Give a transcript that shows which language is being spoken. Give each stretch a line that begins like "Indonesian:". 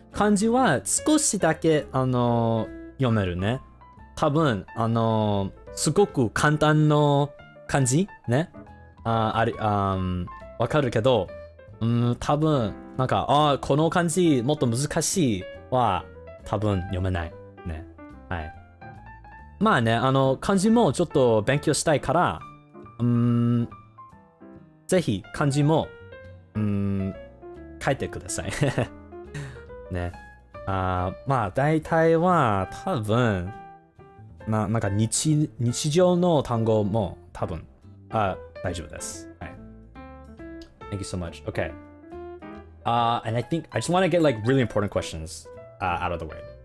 Japanese: 漢字は少しだけ読めるね。多分すごく簡単の漢字ね。わかるけど、多分なんかこの漢字もっと難しいは多分読めないね。はい。まあね、漢字もちょっと勉強したいから、ぜひ漢字も書いてください。ね。まあ大体は多分なんか日常の単語も多分大丈夫です。はい。
English: Thank you so much. Okay. And I think I just want to get like really important questions out of the way.